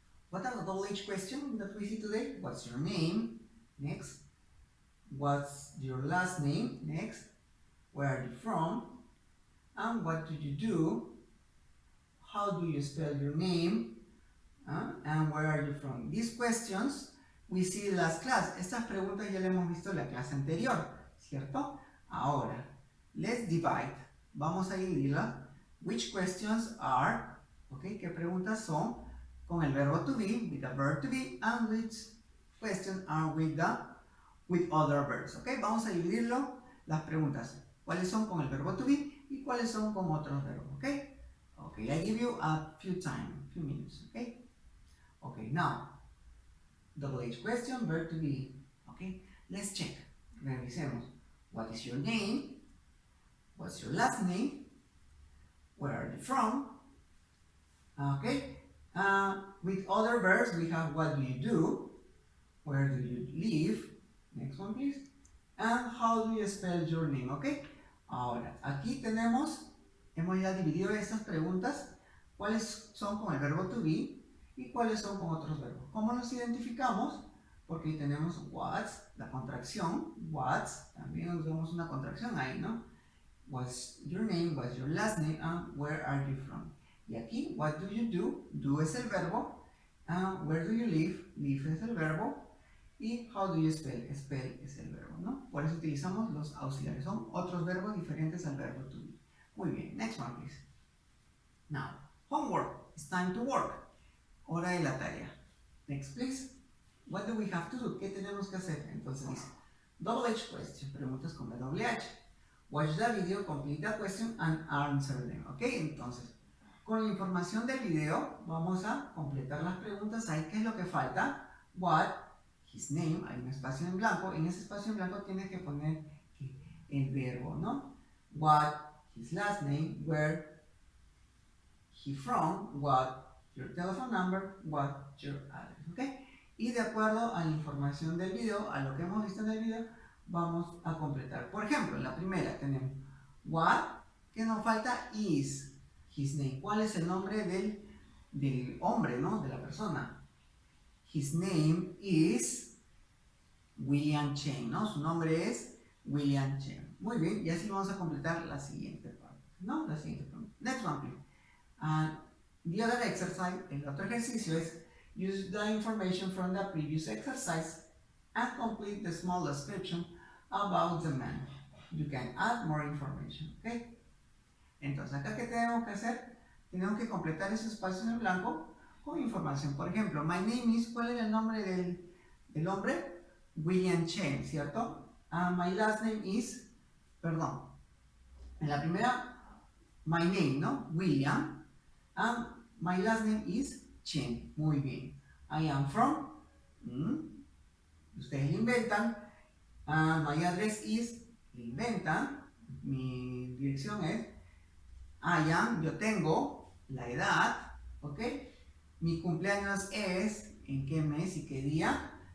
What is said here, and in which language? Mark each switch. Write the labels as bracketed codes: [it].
[en] What are the double H questions that we see today? What's your name? Next. What's your last name? Next. Where are you from? And what do you do? How do you spell your name? And where are you from? These questions we see last class. [es] Estas preguntas ya las hemos visto en la clase anterior, ¿cierto? Ahora, [en] let's divide. [es] Vamos a dividirla. [en] Which questions are, okay, [es] ¿qué preguntas son con el verbo to be, [en] with the verb to be, and which questions are with other verbs, okay? [es] Vamos a dividirlo, las preguntas. ¿Cuáles son con el verbo to be y cuáles son con otros verbos, okay? [en] Okay, I give you a few minutes, okay? Okay, now, double H question, verb to be, okay? Let's check. [es] Revisemos. [en] What is your name? What's your last name? Where are you from? Okay. With other verbs, we have what do you do? Where do you live? Next one, please. And how do you spell your name? Okay. [es] Ahora, aquí hemos ya dividido estas preguntas. ¿Cuáles son con el verbo to be? ¿Y cuáles son con otros verbos? ¿Cómo los identificamos? Porque ahí tenemos what's, la contracción, what's, también nos vemos una contracción ahí, ¿no? [en] What's your name, what's your last name, and where are you from? [es] Y aquí, [en] what do you do [es] es el verbo, [en] where do you live [es] es el verbo, y [en] how do you spell [es] es el verbo, ¿no? Por eso utilizamos los auxiliares, son otros verbos diferentes al verbo to be. Muy bien, [en] next one please. Now, homework, it's time to work. [es] Hora de la tarea. [en] Next, please. What do we have to do? [es] ¿Qué tenemos que hacer? Entonces dice, [en] double H question, [es] preguntas con doble H. [en] Watch the video, complete the question and answer them. ¿Ok? [es] Entonces, con la información del video vamos a completar las preguntas. Ahí, ¿qué es lo que falta? [en] What, his name, [es] hay un espacio en blanco. En ese espacio en blanco tienes que poner el verbo, ¿no? [en] What, his last name, where he from, what, your telephone number, what, your address. ¿Ok? [es] Y de acuerdo a la información del video, a lo que hemos visto en el video, vamos a completar. Por ejemplo, en la primera tenemos what, que nos falta [en] is his name. [es] ¿Cuál es el nombre del hombre, ¿no? De la persona. [en] His name is William Chen, ¿no? [es] Su nombre es William Chen. Muy bien, y así vamos a completar la siguiente parte, ¿no? La siguiente parte. [en] Next one, please. And the other exercise, [es] el otro ejercicio es [en] use the information from the previous exercise and complete the small description about the man. You can add more information, ¿ok? [es] Entonces, acá, ¿qué tenemos que hacer? Tenemos que completar ese espacio en blanco con información. Por ejemplo, [en] my name is, [es] ¿cuál era el nombre del hombre? [en] William Chen, ¿cierto? And my last name is, [es] perdón, en la primera, [en] my name, ¿no? William, and my last name is Chen. [es] Muy bien. [en] I am from, [es] ustedes lo inventan, [en] and my address is, [es] lo inventan, mi dirección es, [en] I am, [es] yo tengo, la edad, ¿ok? Mi cumpleaños es, ¿en qué mes y qué día?